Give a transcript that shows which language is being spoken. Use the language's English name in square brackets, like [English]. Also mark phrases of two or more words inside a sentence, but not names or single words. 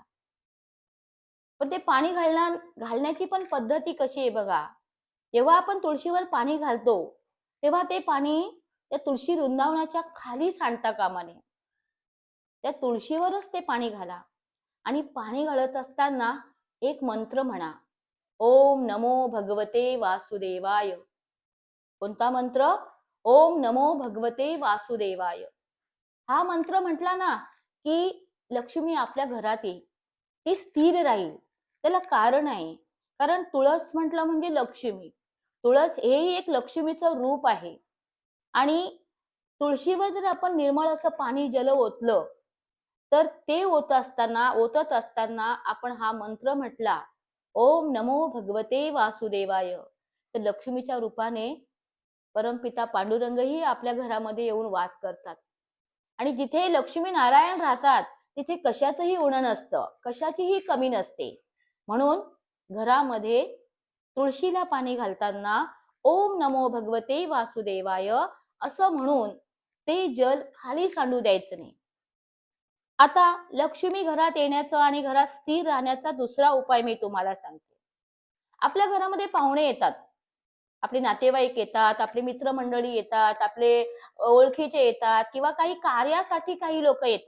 [Marathi] पण ते पाणी घालण्याची पण पद्धती कशी आहे बघा। जेव्हा आपण तुळशीवर पाणी घालतो तेव्हा ते पाणी त्या तुळशी वृंदावनाच्या खाली सांडता कामा नये, त्या तुळशीवरच ते पाणी घाला। आणि पाणी घालत असताना एक मंत्र म्हणा, [Sanskrit] ओम नमो भगवते वासुदेवाय। [Marathi] कोणता मंत्र? [Sanskrit] ओम नमो भगवते वासुदेवाय. [Marathi] हा मंत्र म्हटला ना की लक्ष्मी आपल्या घरात येईल, ती स्थिर राहील. त्याला कारण आहे, कारण तुळस म्हटलं म्हणजे लक्ष्मी. तुळस हेही एक लक्ष्मीचं रूप आहे. आणि तुळशीवर जर आपण निर्मळ असं पाणी जल ओतलं, तर ते ओतत असताना आपण हा मंत्र म्हटला, [Sanskrit] ओम नमो भगवते वासुदेवाय, [Marathi] तर लक्ष्मीच्या रूपाने परमपिता पांडुरंगही आपल्या घरामध्ये येऊन वास करतात. आणि जिथे लक्ष्मी नारायण राहतात तिथे कशाचंही उणं नसतं, कशाचीही कमी नसते. म्हणून घरामध्ये तुळशीला पाणी घालताना [Sanskrit] ओम नमो भगवते वासुदेवाय [Marathi] असं म्हणून ते जल खाली सांडू द्यायचं नाही. आता लक्ष्मी घरात येण्याचा आणि घरात स्थिर राहण्याचा दुसरा उपाय मी तुम्हाला सांगते. आपल्या घरामध्ये पाहुणे येतात, आपले नातेवाईक येतात, आपले मित्रमंडळी येतात, आपले ओळखीचे येतात किंवा काही कार्यासाठी काही लोक येतात.